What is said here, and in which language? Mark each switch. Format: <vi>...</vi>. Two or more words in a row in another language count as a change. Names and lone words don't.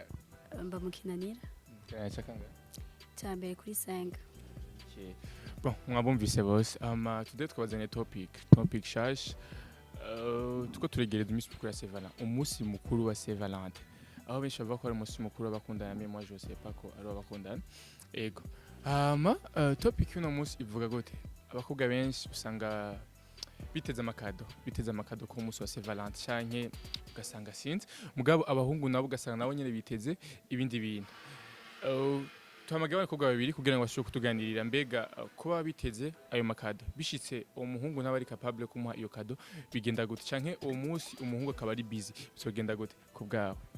<rn>bamukinanira cyakanga cyambere kuri 5. Bon, mwabumvise bose today twabazanye topic shash tuko turegereza umunsi mukuru wa Saint Valentin umunsi mukuru wa Saint Valentin aho benshi bavuga ko ari umunsi mukuru w'abakundana</rn> <fr>mais moi je sais pas</fr> <rn>ko ari abakundana ego topic y'uno munsi ivuga gute abakobwa benshi usanga biteze amakado ku munsi wa Saint Valentin canke ugasanga sinzi mugabo abahungu nabo ugasanga nabo nyene biteze ibindi bintu tuhamagaye abakobwa babiri kugira ngo bashobore kutuganirira mbega kuba biteze ayo makado bishitse umuhungu n'abari capable kumuha iyo kado bigenda gute canke uwo munsi umuhungu akaba ari busy bizogenda gute kubgawe</rn>